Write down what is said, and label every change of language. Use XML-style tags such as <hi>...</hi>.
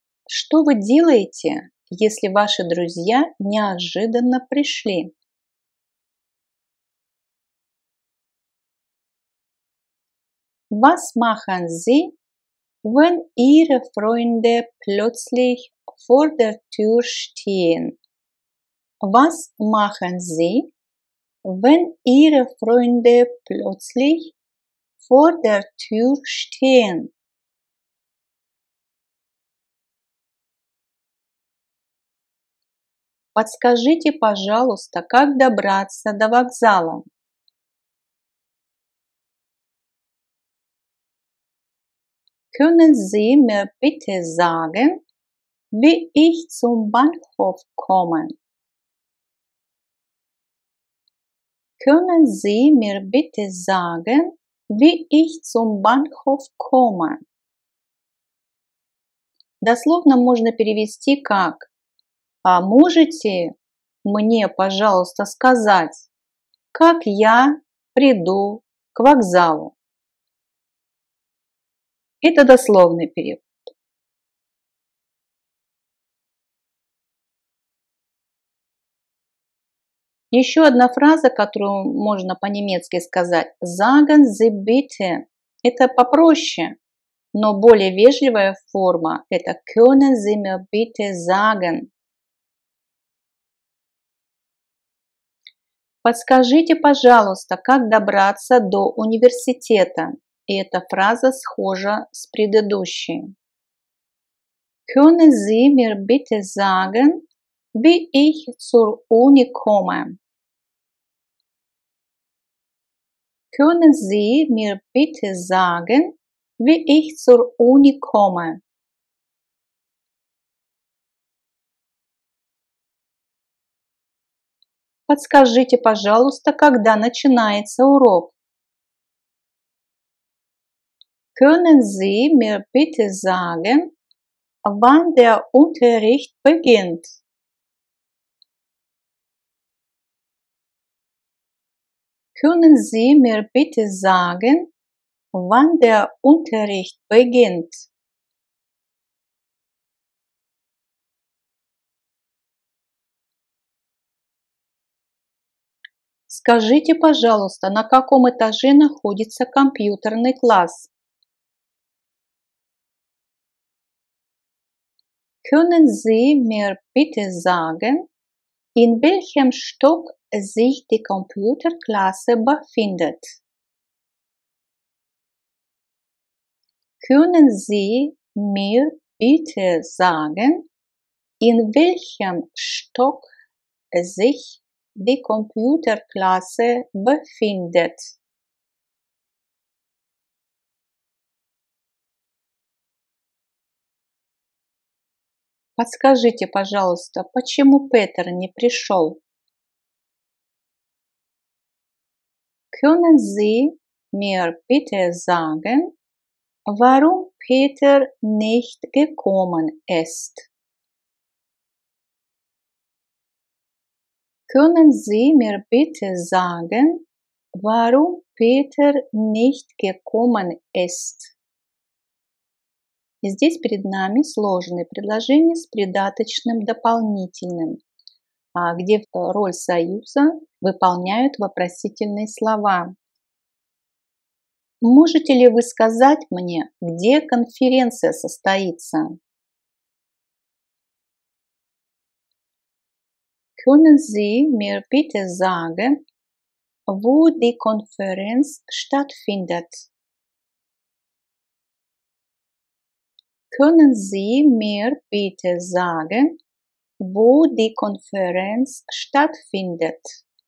<ru>Что вы делаете, если ваши друзья неожиданно пришли?</ru> <de>Was machen Sie, wenn Ihre Freunde plötzlich vor der Tür stehen? Was machen Sie, wenn Ihre Freunde plötzlich vor der Tür stehen?</de> <ru>Подскажите, пожалуйста, как добраться до вокзала?</ru> <de>Können Sie mir bitte sagen, wie ich zum Bahnhof komme? Können Sie mir bitte sagen, wie ich zum Bahnhof komme?</de> <ru>Дословно можно перевести как «А можете мне, пожалуйста, сказать, как я приду к вокзалу?» Это дословный перевод. Еще одна фраза, которую можно по-немецки сказать</ru> <de>«Sagen Sie bitte».</de> <ru>Это попроще, но более вежливая форма – это</ru> <de>«Können Sie mir bitte sagen».</de> <ru>Подскажите, пожалуйста, как добраться до университета. И эта фраза схожа с предыдущей.</ru> <de>Können Sie mir bitte sagen, wie ich zur Uni komme? Können Sie mir bitte sagen, wie ich zur Uni komme?</de> <ru>Подскажите, пожалуйста, когда начинается урок?</ru> <de>Können Sie mir bitte sagen, wann der Unterricht beginnt? Können Sie mir bitte sagen, wann der Unterricht beginnt?</de> <ru>Скажите, пожалуйста, на каком этаже находится компьютерный класс?</ru> <de>Können Sie mir bitte sagen, in welchem Stock sich die Computerklasse befindet? Können Sie mir bitte sagen, in welchem Stock sich die Computerklasse befindet?</de> <ru>Подскажите, пожалуйста, почему Петер не пришел?</ru> <de>Können Sie mir bitte sagen, warum Peter nicht gekommen ist? Können Sie mir bitte sagen, warum Peter nicht gekommen ist?</de> <ru>И здесь перед нами сложные предложения с придаточным дополнительным, где роль союза выполняют вопросительные слова. Можете ли вы сказать мне, где конференция состоится?</ru> <de>Können Sie mir bitte sagen, wo die Konferenz stattfindet? Können Sie mir bitte sagen, wo die Konferenz stattfindet?</de>